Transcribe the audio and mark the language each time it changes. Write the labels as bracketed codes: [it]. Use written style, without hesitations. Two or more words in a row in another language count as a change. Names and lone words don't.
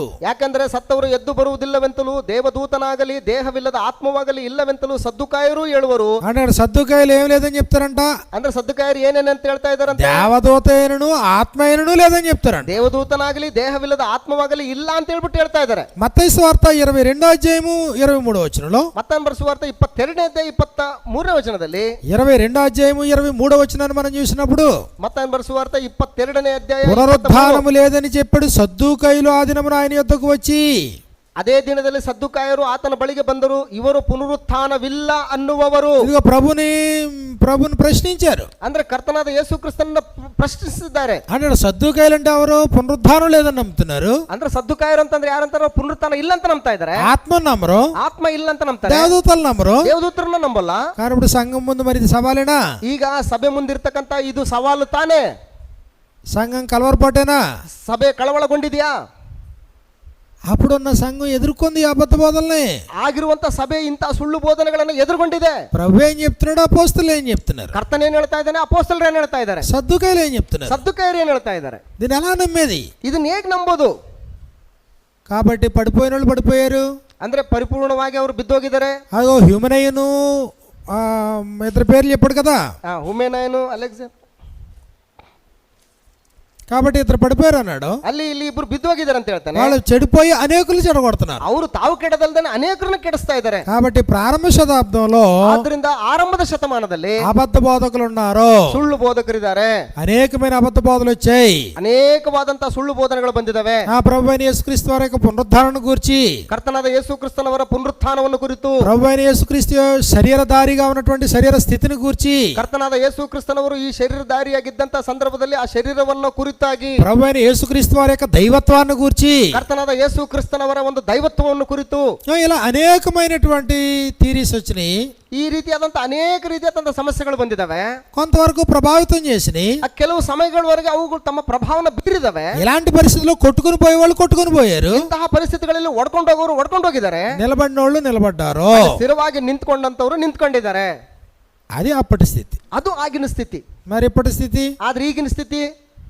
[kn] ಯಾಕಂದ್ರೆ ಸತ್ತವರು ಎದ್ದು ಬರುವುದಿಲ್ಲವೆಂತಲೂ ದೇವದೂತನಾಗಲಿ ದೇಹವಿಲ್ಲದ ಆತ್ಮವಾಗಲಿ ಇಲ್ಲವೆಂತಲೂ ಸದ್ದುಕಾಯರು ಹೇಳುವರು. [te] అంటే సద్దుకైలు ఏం లేదని చెప్తారంట, [kn] ಅಂದ್ರೆ ಸದ್ದುಕಾಯರು ಏನೇನಂತ ಹೇಳ್ತಾ ಇದಾರಂತೆ? [te] దేవదూతయనను ఆత్మయనను లేదని చెప్తారంట. [kn] ದೇವದೂತನಾಗಲಿ ದೇಹವಿಲ್ಲದ ಆತ್ಮವಾಗಲಿ ಇಲ್ಲ ಅಂತ ಹೇಳ್ಬಿಟ್ಟು ಹೇಳ್ತಾ ಇದ್ದಾರೆ. [te] మత్తయి సువార్త 22వ అధ్యాయము 23వ వచనంలో, [kn] ಮತ್ತಾಯನ ಬರೆಸುವಾರ್ತೆ 22ನೇ ಅಧ್ಯಾಯ 23ನೇ ವಚನದಲ್ಲಿ, [te] 22వ అధ్యాయము 23వ వచనాన్ని మనం చూసినప్పుడు [kn] ಮತ್ತಾಯನ ಬರೆಸುವಾರ್ತೆ 22ನೇ ಅಧ್ಯಾಯ [te] పునరుద్ధానము లేదని చెప్పాడు సద్దుకైలు ఆ దినమున ఆయన యొద్దకు వచ్చి, [kn] ಅದೇ ದಿನದಲ್ಲಿ ಸದ್ದುಕಾಯರು ಆತನ ಬಳಿಗೆ ಬಂದರು, ಇವರು ಪುನರುತ್ಥಾನವಿಲ್ಲ ಅನ್ನುವವರು. [te] ఇదిగో ప్రభుని ప్రశ్నించారు. [kn] ಅಂದ್ರೆ ಕರ್ತನಾದ ಯೇಸು ಕ್ರಿಸ್ತನನ್ನ ಪ್ರಶ್ನಿಸಿದ್ದಾರೆ. [te] అంటే సద్దుకైలు అంటే ఎవరు? పునరుద్ధానం లేదని నమ్ముతున్నారు. [kn] ಅಂದ್ರೆ ಸದ್ದುಕಾಯರು ಅಂತಂದ್ರೆ ಯಾರಂತಾರ ಪುನರುತ್ಥಾನ ಇಲ್ಲ ಅಂತ ನಂಬ್ತಾ ಇದ್ದಾರೆ. [te] ఆత్మ నమ్మరు, [kn] ಆತ್ಮ ಇಲ್ಲ ಅಂತ ನಂಬ್ತಾರೆ, [te] దేవదూతలు నమ్మరు. [kn] ದೇವದೂತರನ್ನ ನಂಬಲ್ಲ. [te] కానీ ఇప్పుడు సంఘం ముందు మరి ఇది సవాలేనా? [kn] ಈಗ ಸಭೆ ಮುಂದಿರ್ತಕ್ಕಂತ ಇದು ಸವಾಲು ತಾನೇ. [te] సంఘం కలవరపాటేనా? [kn] ಸಭೆ ಕಳವಳಗೊಂಡಿದ್ಯಾ? [te] అప్పుడున్న సంఘం ఎదుర్కొంది ఈ అబద్ధ బోధల్ని. [kn] ಆಗಿರುವಂತ ಸಭೆ ಇಂತ ಸುಳ್ಳು ಬೋಧನೆಗಳನ್ನು ಎದುರುಗೊಂಡಿದೆ. [te] ప్రభు ఏం చెప్తున్నాడు, అపోస్తలు ఏం చెప్తున్నారు? [kn] ಕರ್ತನ ಏನ್ ಹೇಳ್ತಾ ಇದ್ದಾನೆ, ಅಪೊಸ್ತಲರು ಏನ್ ಹೇಳ್ತಾ ಇದ್ದಾರೆ, [te] సద్దుకైలు ఏం చెప్తున్నారు? [kn] ಸದ್ದುಕಾಯರು ಏನ್ ಹೇಳ್ತಾ ಇದ್ದಾರೆ? [te] దీన్ని ఎలా నమ్మేది? [kn] ಇದನ್ನ ಹೇಗ್ ನಂಬೋದು? [te] కాబట్టి పడిపోయిన వాళ్ళు పడిపోయారు. [kn] ಅಂದ್ರೆ ಪರಿಪೂರ್ಣವಾಗಿ ಅವರು ಬಿದ್ದೋಗಿದ್ದಾರೆ. [te] అదో హ్యూమనయ్యను ఇద్దరు పేర్లు చెప్పాడు కదా, [kn] ಹುಮೇನಾಯನು ಅಲೆಕ್ಸಾಂಡರ್. [te] కాబట్టి ఇద్దరు పడిపోయారు అన్నాడు. [kn] ಅಲ್ಲಿ ಇಲ್ಲಿ ಇಬ್ರು ಬಿದ್ದೋಗಿದ್ದಾರೆ ಅಂತ ಹೇಳ್ತಾನೆ. [te] వాళ్ళు చెడిపోయి అనేకులు చెడగొడుతున్నారు. [kn] ಅವರು ತಾವು ಕೆಡದಲ್ದೇನೆ ಅನೇಕರನ್ನ ಕೆಡಿಸ್ತಾ ಇದ್ದಾರೆ. [te] కాబట్టి ప్రారంభ శతాబ్దంలో [kn] ಆದ್ರಿಂದ ಆರಂಭದ ಶತಮಾನದಲ್ಲಿ [te] అబద్ధ బోధకులు ఉన్నారు, [kn] ಸುಳ್ಳು ಬೋಧಕರಿದ್ದಾರೆ. [te] అనేకమైన అబద్ధ బోధలు వచ్చాయి. [kn] ಅನೇಕವಾದಂತಹ ಸುಳ್ಳು ಬೋಧನೆಗಳು ಬಂದಿದ್ದಾವೆ. [te] ఆ ప్రభు అయిన యేసుక్రీస్తు వారి యొక్క పునరుద్ధరణ గురించి, [kn] ಕರ್ತನಾದ ಯೇಸು ಕ್ರಿಸ್ತನವರ ಪುನರುತ್ಥಾನವನ್ನು ಕುರಿತು, [te] ప్రభు అయిన యేసుక్రీస్తు శరీరధారిగా ఉన్నటువంటి శరీర స్థితిని గురించి, [kn] ಕರ್ತನಾದ ಯೇಸು ಕ್ರಿಸ್ತನವರು ಈ ಶರೀರಧಾರಿಯಾಗಿದ್ದಂತ ಸಂದರ್ಭದಲ್ಲಿ ಆ ಶರೀರವನ್ನು ಕುರಿತಾಗಿ, [te] ప్రభు అయిన యేసుక్రీస్తు వారి యొక్క దైవత్వాన్ని గురించి, [kn] ಕರ್ತನಾದ ಯೇಸು ಕ್ರಿಸ್ತನವರ ಒಂದು ದೈವತ್ವವನ್ನು ಕುರಿತು, [te] ఇలా అనేకమైనటువంటి థీరీస్ వచ్చినాయి. [kn] ಈ ರೀತಿಯಾದಂತ ಅನೇಕ ರೀತಿಯಾದಂತ ಸಮಸ್ಯೆಗಳು ಬಂದಿದ್ದಾವೆ. [te] కొంతవరకు ప్రభావితం చేసినాయి. [kn] ಕೆಲವು ಸಮಯಗಳವರೆಗೆ ಅವುಗಳು ತಮ್ಮ ಪ್ರಭಾವನ ಬೀರಿದಾವೆ. [te] ఇలాంటి పరిస్థితుల్లో కొట్టుకుని పోయే వాళ్ళు కొట్టుకుని పోయారు. [kn] ಇಂತಹ ಪರಿಸ್ಥಿತಿಗಳಲ್ಲಿ ಒಡ್ಕೊಂಡು ಹೋಗೋರು ಒಡ್ಕೊಂಡು ಹೋಗಿದ್ದಾರೆ, [te] నిలబడిన వాళ్ళు నిలబడ్డారు, [kn] ಸ್ಥಿರವಾಗಿ ನಿಂತ್ಕೊಂಡಂತವ್ರು ನಿಂತ್ಕೊಂಡಿದ್ದಾರೆ. [te] అది అప్పటి స్థితి. [kn] ಅದು ಆಗಿನ ಸ್ಥಿತಿ. [te] మరి ఇప్పటి స్థితి, [kn] ಆದ್ರೆ ಈಗಿನ ಸ್ಥಿತಿ